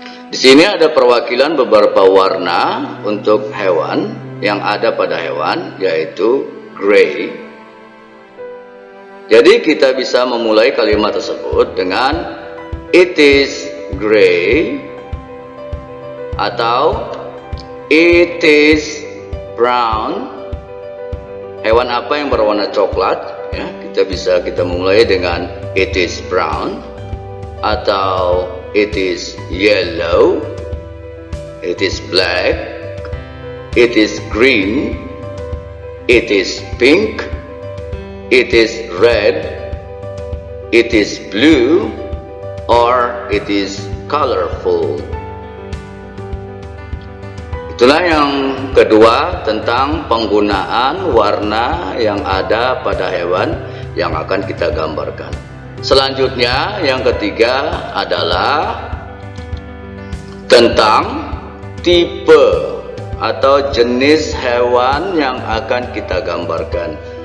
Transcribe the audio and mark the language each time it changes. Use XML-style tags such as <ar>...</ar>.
<id>Di sini ada perwakilan beberapa warna untuk hewan yang ada pada hewan, yaitu gray. Jadi kita bisa memulai kalimat tersebut dengan</id> <en>it is gray</en> <id>atau</id> <en>it is brown.</en> <id>Hewan apa yang berwarna coklat? Ya, kita mulai dengan</id> <en>it is brown atau it is yellow, it is black, it is green, it is pink, it is red, it is blue, or it is colorful.</en> <id>Itulah yang kedua tentang penggunaan warna yang ada pada hewan yang akan kita gambarkan. Selanjutnya yang ketiga adalah tentang tipe atau jenis hewan yang akan kita gambarkan.</id>